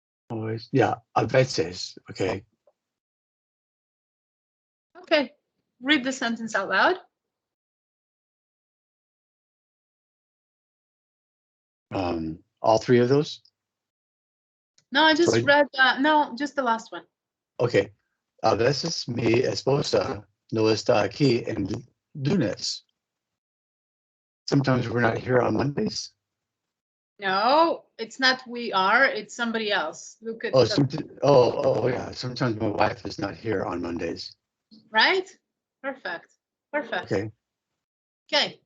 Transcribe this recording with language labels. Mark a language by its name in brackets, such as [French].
[English] Always. Yeah. A veces. Okay. Okay, read the sentence out loud. All 3 of those? No, I just Sorry? read, no, just the last one. Okay. [Spanish] A veces mi esposa no está aquí en lunes. [English] Sometimes we're not here on Mondays. No, it's not we are, it's somebody else. Look at Oh, the, yeah. Sometimes my wife is not here on Mondays. right? Perfect. Perfect. Okay. Okay.